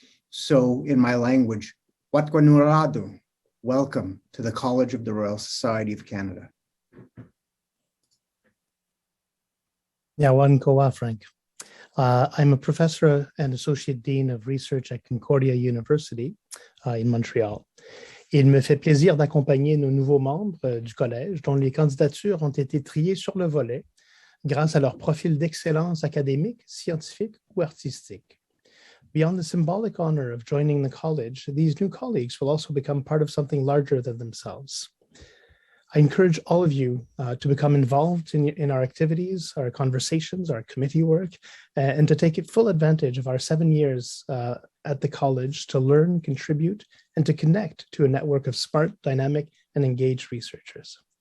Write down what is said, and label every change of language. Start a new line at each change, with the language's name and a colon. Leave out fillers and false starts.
English: So in my language, Watwanuradu, welcome to the College of the Royal Society of Canada. Yawan Kowa, Frank. I'm a professor and associate dean of research at Concordia University in Montréal.
French: Il me fait plaisir d'accompagner nos nouveaux membres du collège dont les candidatures ont été triées sur le volet grâce à leur profil d'excellence académique, scientifique ou artistique.
English: Beyond the symbolic honor of joining the college, these new colleagues will also become part of something larger than themselves. I encourage all of you to become involved in our activities, our conversations, our committee work, and to take full advantage of our 7 years at the college to learn, contribute, and to connect to a network of smart, dynamic, and engaged researchers.